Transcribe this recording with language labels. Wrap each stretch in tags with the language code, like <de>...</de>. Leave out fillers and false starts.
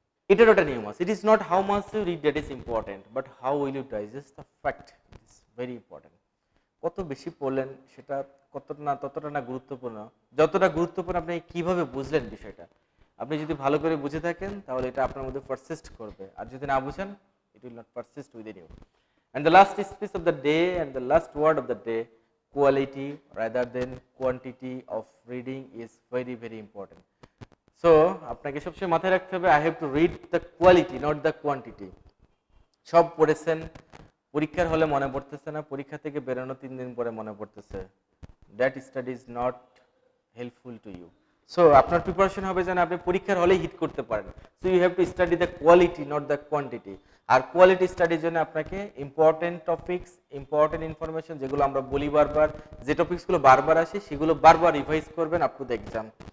<bn>এটার একটা নিয়ম আছে,</bn> <en>It is not how much you read that is important, but how will you digest the fact is very important.</en> <bn>কত বেশি পড়লেন সেটা ততটা না গুরুত্বপূর্ণ, যতটা গুরুত্বপূর্ণ আপনি কিভাবে বুঝলেন বিষয়টা। আপনি যদি ভালো করে বুঝে থাকেন তাহলে এটা আপনার মধ্যে পারসিস্ট করবে, আর যদি না বুঝেন</bn> <en>it will not persist within you. And the last speech of the day and the last word of the day, quality rather than quantity of reading is very very important. So</en> <bn>আপনাকে সবসময় মাথায় রাখতে হবে,</bn> <en>I have to read the quality not the quantity.</en> <bn>সব পড়েছেন, পরীক্ষার হলে মনে পড়তেছে না, পরীক্ষা থেকে বেরোনো 3 দিন পরে মনে পড়তেছে,</bn> <en>that study is not helpful to you.</en> <bn>So আপনার প্রিপারেশন হবে যেন আপনি পরীক্ষার হলেই হিট করতে পারেন।</bn> <en>So you have to study the quality not the quantity.</en> <bn>আর quality স্টাডির জন্য আপনাকে ইম্পর্টেন্ট টপিকস, ইম্পর্টেন্ট ইনফরমেশন যেগুলো আমরা বলি বারবার, যে টপিকসগুলো বারবার আসে সেগুলো বারবার রিভাইজ করবেন আপ টু দ্য এক্সাম।</bn>